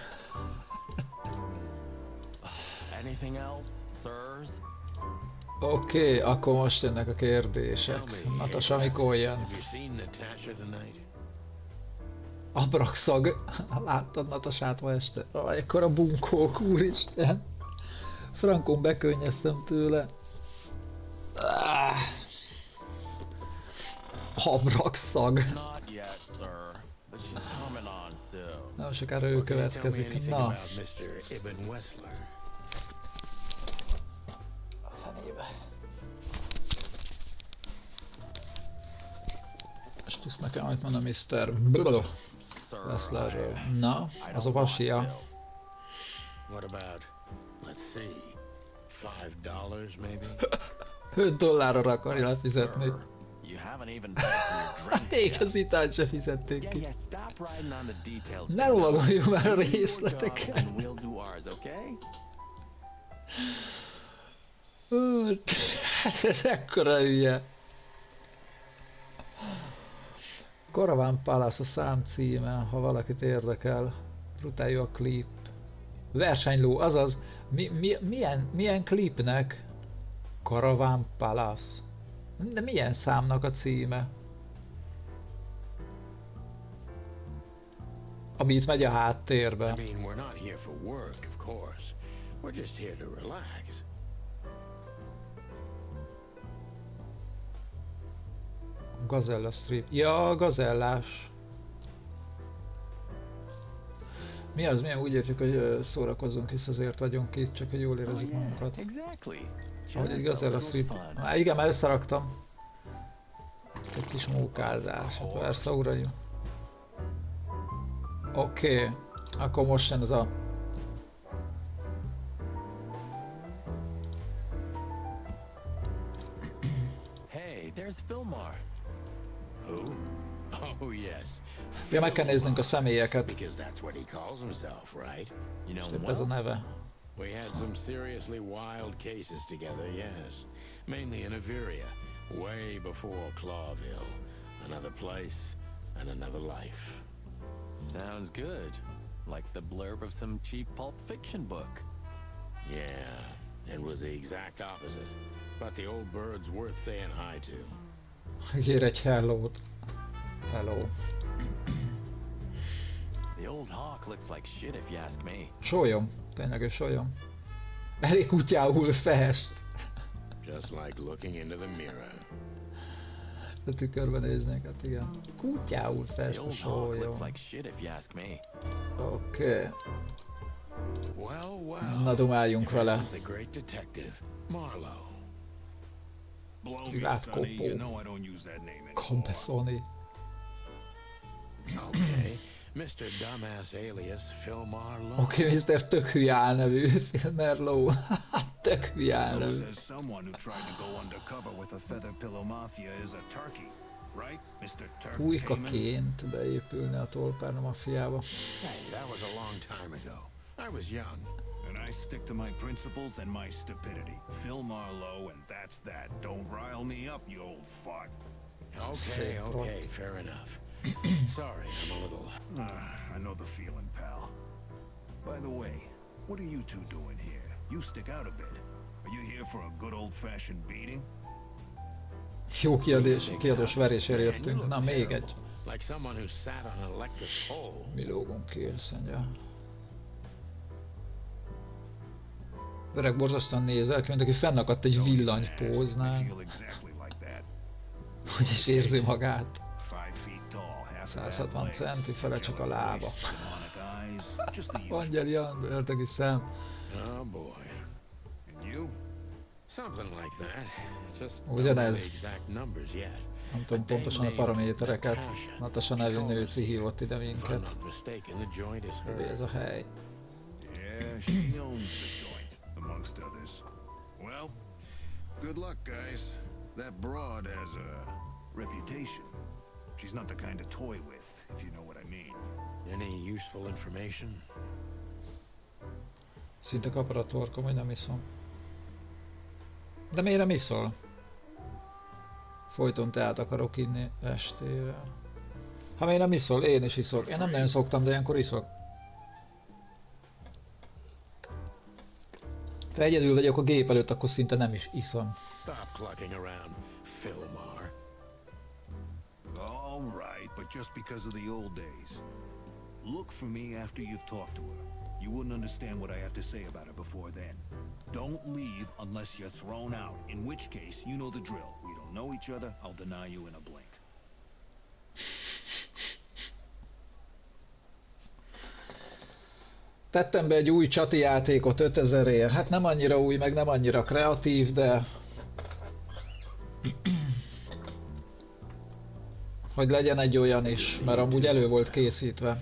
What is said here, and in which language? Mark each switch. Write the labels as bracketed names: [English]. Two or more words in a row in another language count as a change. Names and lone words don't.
[English] Anything else, sirs? [Hungarian] Oké, akkor most jönnek a kérdések. Natasha, mikor jön? [English] Have you seen Natasha tonight? [Hungarian] Abrakszag. Láttad Natasát ma este? Ekkora bunkók, úristen. Frankon bekönnyeztem tőle. Abrakszag. [English] Not yet, sir. But she's coming on soon. [Hungarian] Nem sokára ő [English] Tell me [Hungarian] következik. [English] anything [Hungarian] Na. [English] about Mr. Ibn Wessler. [Hungarian] Fenébe. És tudsz nekem, amit mondom, Mr. Wesslerről. Na, az a vasia. [English] What about, let's see, $5 maybe? [Hungarian] $5 akarja lefizetni. [English] You haven't even paid for your drink [Hungarian] Még [English] yet. [Hungarian] az itált se fizették [English] Yeah, [Hungarian] ki. [English] yeah, stop riding on the details. [Hungarian] Ne [English] Now, [Hungarian] lovagoljuk már a [English] you do your [Hungarian] részleteken. [English] job and we'll do ours, okay? [Hungarian] Ez ekkora hülye. Caravan Palace a szám címe, ha valakit érdekel. Brutál jó a klip. Versenyló, azaz. Milyen klipnek Caravan Palace? De milyen számnak a címe? Ami itt megy a háttérbe. [English] I mean, we're not here for work, of course. We're just here to relax. [Hungarian] Gazella Strip. Ja, gazellás. Mi az? Milyen úgy értjük, hogy szórakozzunk, hisz azért vagyunk itt, csak hogy jól érezzük magunkat. [English] Exactly. [Hungarian] Ahogy egy [English] Just a [Hungarian] Gazella [English] little [Hungarian] Strip. [English] fun. [Hungarian] Már igen, már összeraktam. Egy kis mókázás. Hát persze, uraim. Oké. Akkor most jön az a... [English] Hey, there's Fillmore. Who? Oh, yes. [Hungarian] Ja, meg kell néznünk a személyeket. [English] Because that's what he calls himself, right? You know, [Hungarian] Épp ez a neve. [English] We had some seriously wild cases together, yes. Mainly in Averia, way before Clawville. Another place and another life. sounds good. Like the blurb of some cheap pulp fiction book. Yeah, it was the exact opposite. But the old bird's worth saying hi to. [Hungarian] Ír egy hellót. [English] Hello. The old hawk looks like shit if you ask me. [Hungarian] Sólyom. Tényleges sólyom. Elég kutyául fest. [English] Just like looking into the mirror. [Hungarian] A tükörbe néznék, hát igen. Kutyául [English] The [Hungarian] fest a [English] old hawk looks [Hungarian] sólyom. [English] like shit if you ask me. [Hungarian] Oké. [English] Well, well. [Hungarian] Na dumáljunk vele. [English] This is the great detective, Marlowe. Blow me, [Hungarian] Privát [English] Sonny. [Hungarian] kopó. [English] You know I don't use that name anymore. [Hungarian] Kompeszoni. [English] Okay, Mr. Dumbass alias Phil Marlowe. [Hungarian] Oké, Mr. Tök hülye álnevű Phil Marlowe. Tök hülye [English] So [Hungarian] álnevű. [English] says someone who tried to go undercover with a feather pillow mafia is a turkey, right, Mr. Turk Cayman? [Hungarian] Pulykaként beépülni a tolpárna mafiába. [English] Hey, that was a long time ago. I was young. And I stick to my principles and my stupidity. Phil Marlowe, and that's that. Don't rile me up, you old fart. Okay, okay, fair enough. Sorry, I'm a little... I know the feeling, pal. By the way, what are you two doing here? You stick out a bit. Are you here for a good old-fashioned beating? [Hungarian] Jó kiadós verésért jöttünk. Na, még egy. [English] Like someone who sat on an electric pole. [Hungarian] Mi lógunk ki, azt mondja. Öreg borzasztóan nézel ki, mint aki fennakadt egy villanypóznál. Hogy is érzi magát. 160 centi, fele csak a lába. Angyali hang, ördögi szem. [English] Oh boy. Something like that. Just [Hungarian] Ugyanez. [English] the exact numbers yet. [Hungarian] Nem tudom pontosan a paramétereket. Natasha nevű nő cihívott ide [English] If I'm [Hungarian] minket. [English] not mistaken, the joint is [Hungarian] Hé, ez [English] hers. [Hungarian] a hely. [English] Yeah, she owns the joint, amongst others. Well, good luck, guys. That broad has a reputation. She's not the kind to toy with, if you know what I mean. Any useful information? [Hungarian] Szinte kapar a torkom, hogy nem iszom. De miért nem iszol? Folyton teát akarok inni estére. Ha miért nem iszol? Én is iszok. Én nem nagyon szoktam, de ilyenkor iszok. Ha egyedül vagyok a gép előtt, akkor szinte nem is iszom. [English] Stop clucking around, Philmar. All right, but just because of the old days. Look for me after you've talked to her. You wouldn't understand what I have to say about her before then. Don't leave unless you're thrown out, in which case, you know the drill. We don't know each other, I'll deny you in a blink. [Hungarian] Tettem be egy új csati játékot 5000-ért. Hát nem annyira új, meg nem annyira kreatív, de... hogy legyen egy olyan is, mert amúgy elő volt készítve.